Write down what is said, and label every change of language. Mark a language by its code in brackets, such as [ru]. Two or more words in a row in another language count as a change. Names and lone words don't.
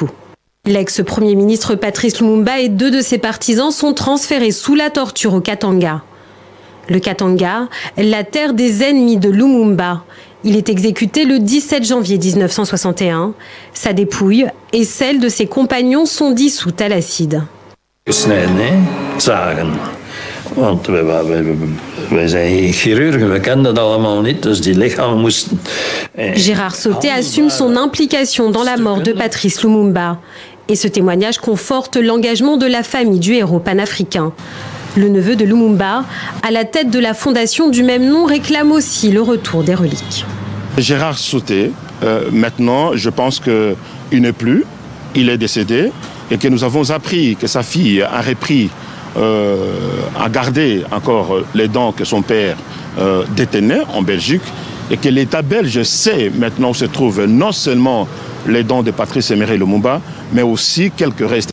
[fr] L'ex-premier ministre Patrice Lumumba et deux de ses partisans sont transférés sous la torture au Katanga. Le Katanga, la terre des ennemis de Lumumba. Il est exécuté le 17 janvier 1961. Sa dépouille et celle de ses compagnons sont dissoutes à l'acide. [nl] Want wij zijn chirurgen, we kennen dat allemaal niet, dus die lichamen moesten... [fr] Gérard Soweté assume son implication dans la mort de Patrice Lumumba. Et ce témoignage conforte l'engagement de la famille du héros panafricain. Le neveu de Lumumba, à la tête de la fondation du même nom, réclame aussi le retour des reliques. Gérard Soweté, maintenant, je pense qu'il n'est plus, il est décédé, et que nous avons appris que sa fille a repris à garder encore les dents que son père détenait en Belgique et que l'État belge sait maintenant où se trouvent non seulement les dents de Patrice Emery Lumumba, mais aussi quelques restes.